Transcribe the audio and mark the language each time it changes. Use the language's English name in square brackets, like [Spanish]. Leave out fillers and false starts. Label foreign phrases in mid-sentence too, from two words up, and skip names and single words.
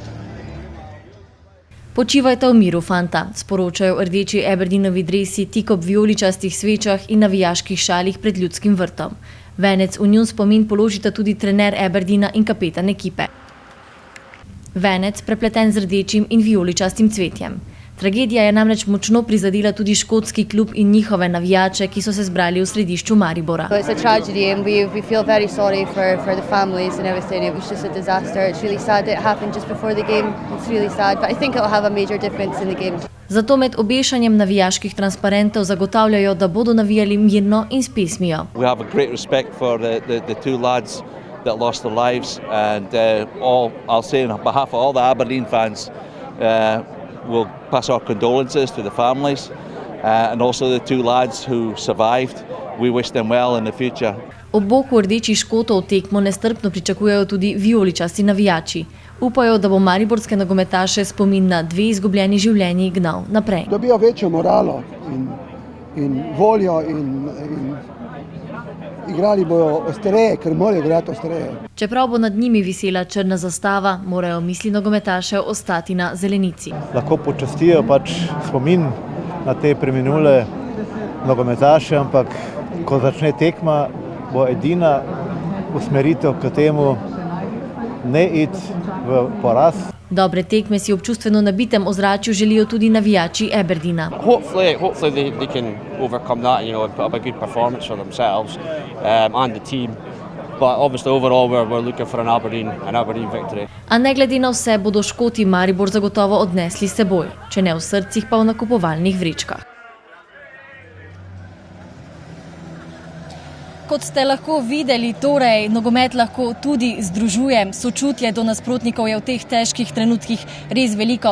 [Slovenian] Počivajte v miru, fanta, sporočajo rdeči Aberdeenovi dresi tik ob vijoličastih svečah in navijaških šalih pred Ljudskim vrtom. Venec v njun spomin položita tudi trener Aberdeena in kapetan ekipe. Venec prepleten z rdečim in vijoličastim cvetjem. Tragedija je namreč močno prizadela tudi škotski klub in njihove navijače, ki so se zbrali v središču Maribora. [English] It's a tragedy and we feel very sorry for the families and everything. It was just a disaster. It's really sad that it happened just before the game. It's really sad, but I think it'll have a major difference in the game. [Slovenian] Zato med obešanjem navijaških transparentov zagotavljajo, da bodo navijali mirno in s pesmijo. [English] We have a great respect for the two lads that lost their lives, and I'll say on behalf of all the Aberdeen fans, we'll pass our condolences to the families and also the two lads who survived. We wish them well in the future. [Slovenian] Ob boku rdečih Škotov tekmo nestrpno pričakujejo tudi vijoličasti navijači. Upajo, da bo mariborske nogometaše spomin na dve izgubljeni življenji gnal naprej. Dobijo večjo moralo in voljo in igrali bojo ostreje, ker morajo igrati ostreje. Čeprav bo nad njimi visela črna zastava, morajo misli nogometašev ostati na zelenici. Lahko počastijo spomin na te preminule nogometaše, ampak ko začne tekma, bo edina usmeritev k temu ne iti v poraz. Dobre tekme si v občustveno nabitem ozračju želijo tudi navijači Aberdeena. [English] Hopefully they can overcome that, and put up a good performance for themselves and the team. But obviously overall we're looking for an Aberdeen victory. [Slovenian] A ne glede na vse bodo Škoti Maribor zagotovo odnesli s seboj, če ne v srcih, pa v nakupovalnih vrečkah. Kot ste lahko videli, torej nogomet lahko tudi združuje. Sočutje do nasprotnikov je v teh težkih trenutkih res veliko.